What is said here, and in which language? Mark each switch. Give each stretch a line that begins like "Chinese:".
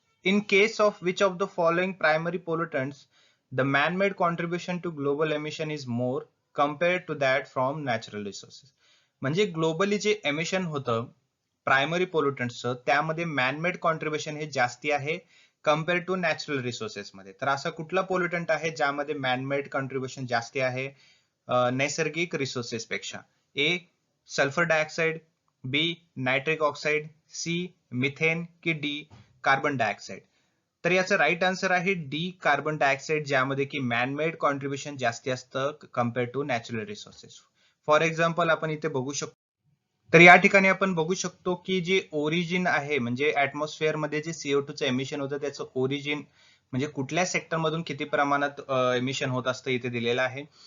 English: In case of which of the following primary pollutants the man made contribution to global emission is more compared to that from natural resources.
Marathi: म्हणजे globally जे emission होतं primary पोल्युटंट्सचं, त्यामध्ये man-made contribution हे जास्ती आहे compare to natural resources मध्ये. तर असा कुठला पोल्युटंट आहे ज्यामध्ये मॅन-मेड कॉन्ट्रीब्युशन जास्ती आहे नैसर्गिक रिसोर्सेस पेक्षा? ए सल्फर डायऑक्साइड, बी नायट्रिक ऑक्साइड, सी मिथेन की डी कार्बन डायऑक्साइड? तर याचं राईट आन्सर आहे डी कार्बन डायऑक्साइड, ज्यामध्ये की मॅनमेड कॉन्ट्रीब्युशन जास्ती असतं compare to natural resources. For example आपण इथे बघू शकतो. तर या ठिकाणी आपण बघू शकतो की जे ओरिजिन आहे, म्हणजे ऍटमॉस्फिअर मध्ये जे CO2 चं एमिशन होतं त्याचं ओरिजिन म्हणजे कुठल्या सेक्टर मधून किती प्रमाणात एमिशन होत असतं इथे दिलेलं आहे.